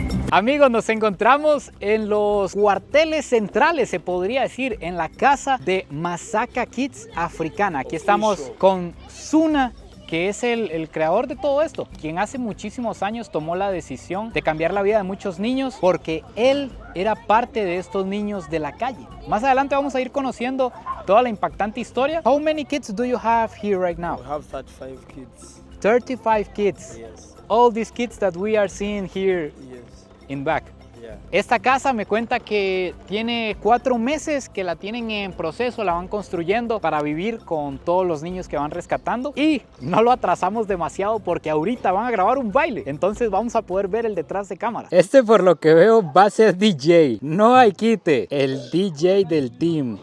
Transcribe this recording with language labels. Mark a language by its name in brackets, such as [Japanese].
[Spanish] Amigos, nos encontramos en los cuarteles centrales, se podría decir, en la casa de Masaka Kids Africana. Aquí estamos con Suna, que es el creador de todo esto, quien hace muchísimos años tomó la decisión de cambiar la vida de muchos niños porque él era parte de estos niños de la calle. Más adelante vamos a ir conociendo toda la impactante historia. [English] How many kids do you have here right now? We have 35 kids. 35 kids. Yes. All these kids that we are seeing here Yes. in back. Yeah. [Spanish] Esta casa me cuenta que tiene 4 meses que la tienen en proceso, la van construyendo para vivir con todos los niños que van rescatando, y no lo atrasamos demasiado porque ahorita van a grabar un baile, entonces vamos a poder ver el detrás de cámara. Este, por lo que veo, va a ser DJ, no hay quite, el DJ del team.